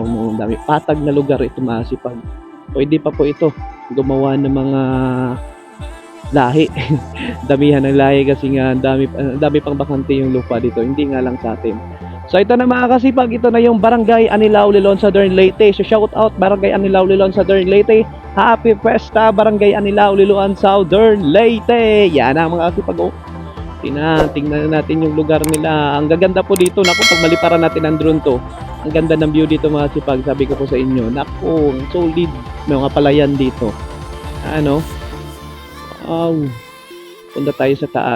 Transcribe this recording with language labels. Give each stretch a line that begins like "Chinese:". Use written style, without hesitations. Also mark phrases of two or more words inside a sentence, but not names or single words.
Filipino: Ang dami, patag na lugar ito masipag. Pwede pa po ito gumawa ng mga lahi. Damihan ng lahi kasi nga dami pang bakante yung lupa dito. Hindi nga lang sa atin. So ito na mga kasipag, ito na yung Barangay Anilaw, Liloan, Southern Leyte.
English: So shout out
Filipino: Barangay Anilaw, Liloan, Southern Leyte. Happy Fiesta Barangay Anilaw, Liloan, Southern Leyte. Yan ang mga kasipag. Tingnan natin yung lugar nila. Ang gaganda po dito. Naku, pag maliparan natin ang drone to, ang ganda ng view dito mga kasipag. Sabi ko po sa inyo. Naku, solid. May mga palayan dito. Punta tayo sa taas.